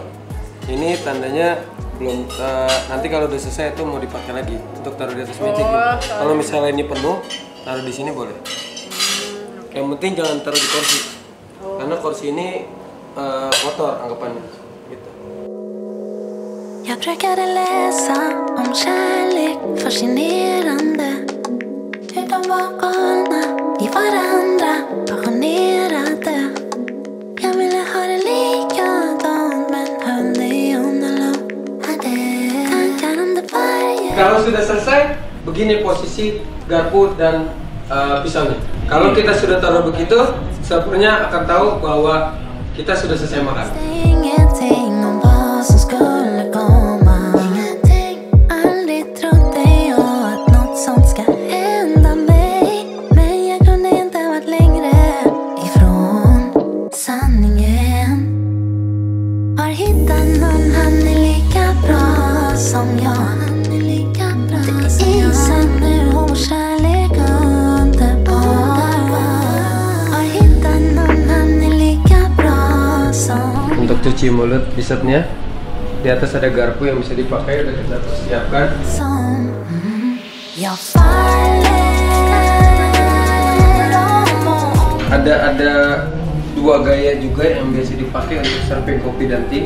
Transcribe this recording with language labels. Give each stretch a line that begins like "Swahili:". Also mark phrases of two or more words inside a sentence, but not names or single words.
Indonesian: Ini tandanya belum, nanti kalau udah selesai itu mau dipakai lagi untuk taruh di atas meja gitu. Kalau misalnya ini penuh, taruh di sini boleh. Yang penting jangan taruh di kursi, karena kursi ini kotor anggapannya gitu.
Swedish: Jag brukade läsa om kärlek, fascinerande. Hur de var galna i varandra, passionerade. Jag ville ha det likadant men höll det under lupp. Hade tankar om det varje.
Indonesian: Kalau sudah selesai, begini posisi garpu dan pisaunya. Kalau kita sudah taruh begitu, servernya akan tahu bahwa kita sudah selesai makan.
Swedish: Ingenting om vad som skulle komma. Ingenting, aldrig trodde jag att något sånt ska hända mig. Men jag kunde inte varit längre ifrån sanningen. Har hittat någon, han är lika bra som jag. Han är lika bra som jag. Isen nu och kärlek underbar. Har hittat någon, han är lika bra som.
Indonesian: Untuk cuci mulut dessert-nya, di atas ada garpu yang bisa dipakai, udah kita persiapkan. Ada dua gaya juga yang biasa dipakai untuk serving kopi dan tea.